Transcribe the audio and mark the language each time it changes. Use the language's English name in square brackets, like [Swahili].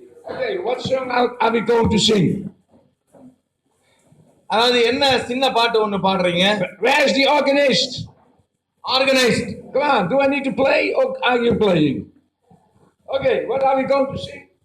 [English] Okay, what song are we going to sing? [Tamil] அதாவது என்ன சின்ன பாட்டு ஒன்னு பாடுறீங்க? [English] Where is the organist? Organized. Come on, do I need to play or are you playing? Okay, what are we going to sing?